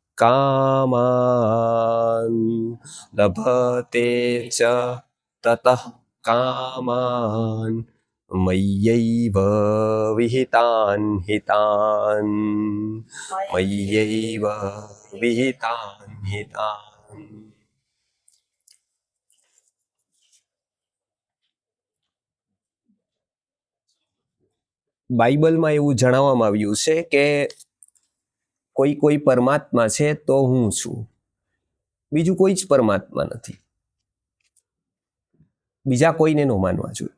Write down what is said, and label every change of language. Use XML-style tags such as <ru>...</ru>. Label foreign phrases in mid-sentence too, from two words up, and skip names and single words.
<sa>कामान् लभते च ततः कामान् मय्यैव विहितान् हितान् मय्यैव विहितान् हितान्।</sa> <gu>બાઇબલમાં એવું જણાવવામાં આવ્યું છે કે કોઈ પરમાત્મા છે તો હું છું, બીજું કોઈ જ પરમાત્મા નથી, બીજા કોઈને ન માનવા જોઈએ.</gu>